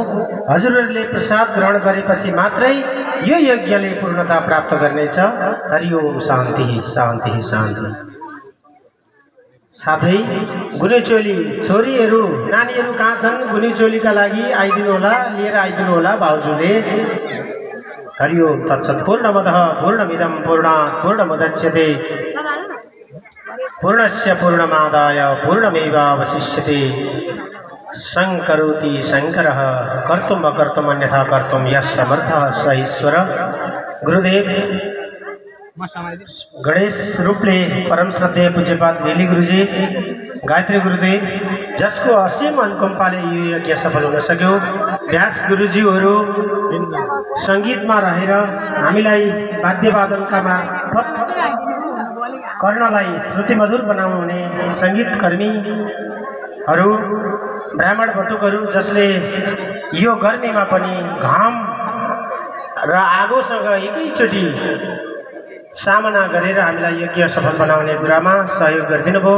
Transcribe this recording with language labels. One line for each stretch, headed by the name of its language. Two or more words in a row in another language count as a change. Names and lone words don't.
Nepali: हजुरहरूले प्रसाद ग्रहण गरेपछि मात्रै यो यज्ञले पूर्णता प्राप्त गर्नेछ।
Sanskrit: हरिओम शान्ति शान्ति शान्ति।
Nepali: साथै गुनेचोली छोरीहरू नानीहरू कहाँ छन्? गुनेचोलीका लागि आइदिनु होला, लिएर आइदिनु होला भाउजूले।
Sanskrit: हरिओम तत्सत्। पूर्णमदः पूर्णमिदं पूर्णात् पूर्णमुदच्यते पूर्णस्य पूर्णमादाय पूर्णमेवावशिष्यते। संकरोति शंकरः कर्तुम् अकर्तुम् अन्यथा कर्तुम् यः समर्थः स ईश्वर।
Nepali: गुरुदेव गणेश रूपले परम श्रद्धेय पूज्यपाद वेली गुरुजी, गायत्री गुरुदेव जसको असीम अनुकम्पाले यो यज्ञ सफल हुन सक्यो, व्यास गुरुजीहरू संगीतमा रहेर हामीलाई वाद्यवादनका मार्फत कर्णलाई श्रुतिमधुर बनाउनुहुने संगीतकर्मीहरू, ब्राह्मण बटुकहरू जसले यो गर्मीमा पनि घाम र आगोसँग एकैचोटि सामना गरेर हामीलाई यज्ञ सफल बनाउने कुरामा सहयोग गरिदिनु भयो।